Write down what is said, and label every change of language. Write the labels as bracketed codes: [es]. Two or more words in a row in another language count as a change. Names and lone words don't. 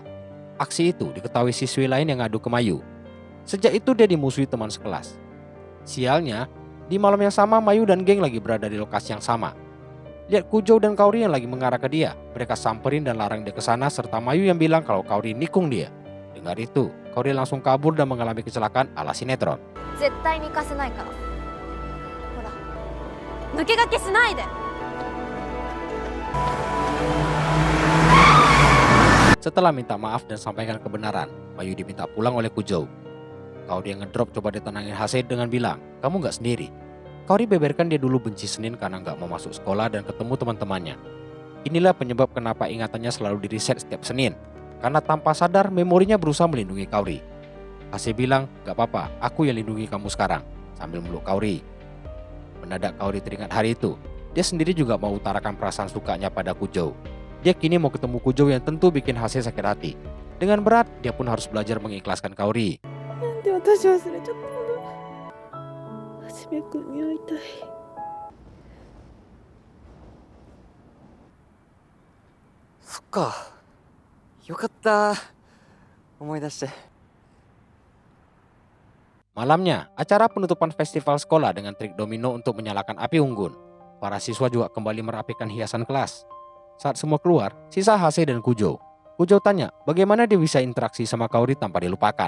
[id] Aksi itu diketahui siswi lain yang ngadu ke Mayu. Sejak itu dia dimusuhi teman sekelas. Sialnya, di malam yang sama Mayu dan geng lagi berada di lokasi yang sama. Lihat Kujou dan Kaori yang lagi mengarah ke dia. Mereka samperin dan larang dia ke sana serta Mayu yang bilang kalau Kaori nikung dia. Dengar itu, Kaori langsung kabur dan mengalami kecelakaan ala sinetron. [ja] 絶対に行かせないからほら抜け駆けしないで [id] Setelah minta maaf dan sampaikan kebenaran, Mayu diminta pulang oleh Kujou. Kaori yang ngedrop coba ditenangin Hase dengan bilang, kamu gak sendiri. Kaori beberkan dia dulu benci Senin karena gak mau masuk sekolah dan ketemu teman-temannya. Inilah penyebab kenapa ingatannya selalu di-reset setiap Senin. Karena tanpa sadar memorinya berusaha melindungi Kaori. Hase bilang, gak apa-apa, aku yang lindungi kamu sekarang, sambil meluk Kaori. Mendadak Kaori teringat hari itu. Dia sendiri juga mau utarakan perasaan sukanya pada Kujou. Dia kini mau ketemu Kujou yang tentu bikin Hase sakit hati. Dengan berat, dia pun harus belajar mengikhlaskan Kaori. [ja] なんで私忘れちゃったんだ。はじめくんに会いたい。そっか。よかった思い出して。 [id] Malamnya, acara penutupan festival sekolah dengan trik domino untuk menyalakan api unggun. Para siswa juga kembali merapikan hiasan kelas. Saat semua keluar, sisa Hase dan Kujo. Kujo tanya bagaimana dia bisa interaksi sama Kaori tanpa dilupakan.